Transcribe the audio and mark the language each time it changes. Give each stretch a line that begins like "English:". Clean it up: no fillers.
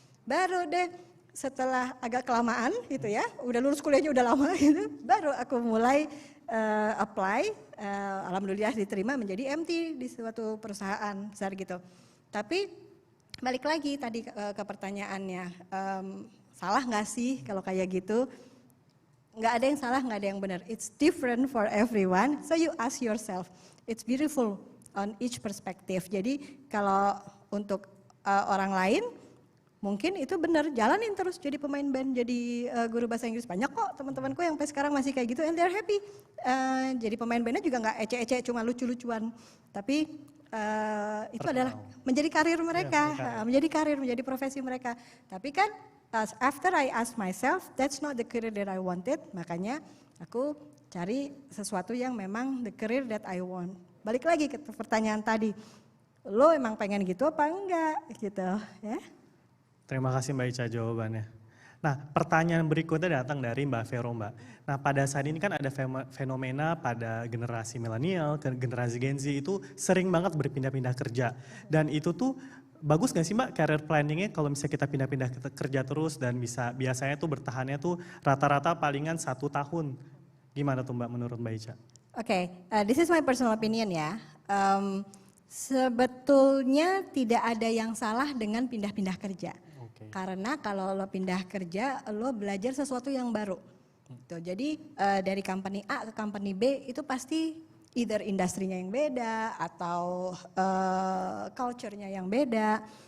Indonesian: Baru deh setelah agak kelamaan gitu ya, udah lulus kuliahnya udah lama gitu, baru aku mulai apply, alhamdulillah diterima menjadi MT di suatu perusahaan besar gitu. Tapi balik lagi tadi ke pertanyaannya, salah nggak sih kalau kayak gitu? Nggak ada yang salah, nggak ada yang benar.
English: It's different for everyone, so you ask yourself. It's beautiful on each perspective.
Indonesian: Jadi kalau untuk orang lain, mungkin itu benar, jalanin terus jadi pemain band, jadi guru bahasa Inggris. Banyak kok teman-temanku yang sampai sekarang masih kayak gitu
English: and they're happy.
Indonesian: Jadi pemain bandnya juga nggak ece-ece, cuma lucu-lucuan. Tapi itu adalah menjadi karir mereka, menjadi karir, menjadi profesi mereka. Tapi kan
English: after I ask myself, that's not the career that I wanted.
Indonesian: Makanya aku cari sesuatu yang memang
English: the career that I want.
Indonesian: Balik lagi ke pertanyaan tadi, lo emang pengen gitu apa enggak gitu ya. Terima kasih Mbak Ica jawabannya. Nah pertanyaan berikutnya datang dari Mbak Vero Mbak. Nah pada saat ini kan ada fenomena pada generasi milenial, generasi Gen Z itu sering banget berpindah-pindah kerja. Dan itu tuh bagus gak sih Mbak career planningnya kalau misalnya kita pindah-pindah kerja terus dan biasanya tuh bertahannya tuh rata-rata palingan 1 tahun. Gimana tuh Mbak menurut Mbak Ica?
English: Oke, this is my personal opinion ya.
Indonesian: Sebetulnya tidak ada yang salah dengan pindah-pindah kerja. Karena kalau lo pindah kerja, lo belajar sesuatu yang baru. Gitu. Jadi dari company A ke company B itu pasti either industrinya yang beda atau culture-nya yang beda.